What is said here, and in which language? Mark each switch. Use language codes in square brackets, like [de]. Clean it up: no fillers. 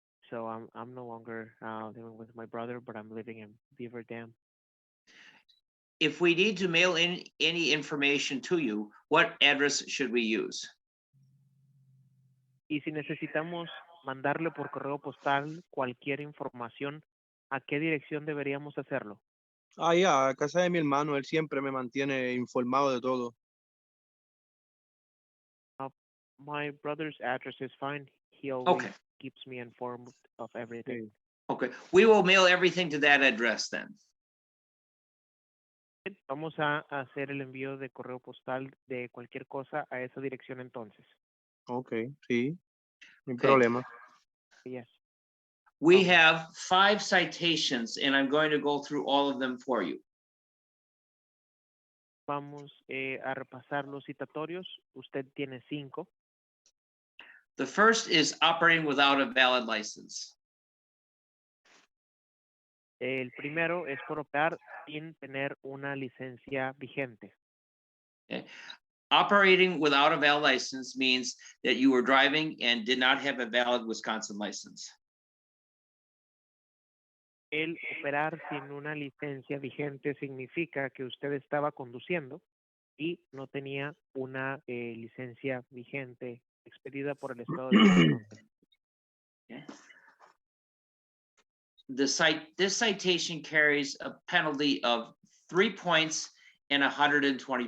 [en] So I'm no longer living with my brother, but I'm living in Beaver Dam. If we need to mail in any information to you, what address should we use? [es] Y si necesitamos mandarle por correo postal cualquier información, ¿a qué dirección deberíamos hacerlo? Ya, a casa de mi hermano, él siempre me mantiene informado de todo. [en] My brother's address is fine. He always Okay, keeps me informed of everything. okay. We will mail everything to that address then. Vamos a hacer el envío de correo postal de cualquier cosa a esa dirección entonces. [es] Ok, sí, no hay problema. [en] Yes. We Okay. have 5 citations and I'm going to go through all of them for you. [es] Vamos a repasar los citatorios. Usted tiene 5. [en] The first is operating without a valid license. [es] El primero es por operar sin tener una licencia vigente. [en] Operating without a valid license means that you were driving and did not have a valid Wisconsin license. [es] El operar sin una licencia vigente significa que usted estaba conduciendo y no tenía una licencia vigente expedida por el estado de Wisconsin. [en] Okay. This citation carries a penalty of 3 points and $124.